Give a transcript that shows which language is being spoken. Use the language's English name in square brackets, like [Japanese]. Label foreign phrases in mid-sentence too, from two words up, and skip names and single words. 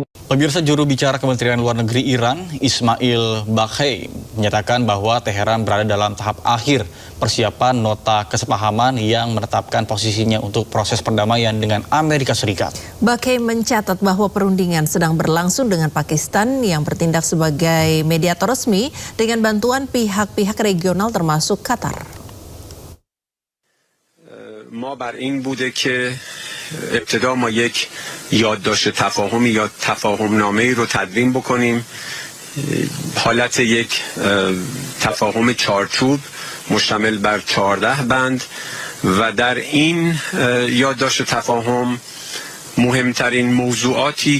[Indonesian] Pemirsa, juru bicara Kementerian Luar Negeri Iran, Ismail Baghai, menyatakan bahwa Teheran berada dalam tahap akhir persiapan nota kesepahaman yang menetapkan posisinya untuk proses perdamaian dengan Amerika Serikat. Baghai mencatat bahwa perundingan sedang berlangsung dengan Pakistan yang bertindak sebagai mediator resmi dengan bantuan pihak-pihak regional termasuk Qatar. [Persian] ما بر این بوده که ابتدا ما یک یادداشت تفاهمی یا تفاهم نامه‌ای رو تدوین بکنیم، حالت یک تفاهم چارچوب مشتمل بر 14 بند و در این یادداشت تفاهم مهمترین موضوعاتی